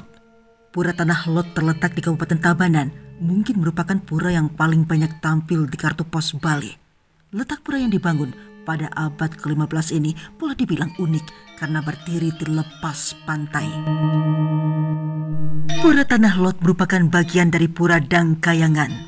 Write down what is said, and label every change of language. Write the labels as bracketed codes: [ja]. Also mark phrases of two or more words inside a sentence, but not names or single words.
[id] Pura Tanah Lot terletak di Kabupaten Tabanan, mungkin merupakan pura yang paling banyak tampil di kartu pos Bali. Letak pura yang dibangun pada abad ke-15 ini boleh dibilang unik karena berdiri di lepas pantai. Pura Tanah Lot merupakan bagian dari Pura Dangkayangan.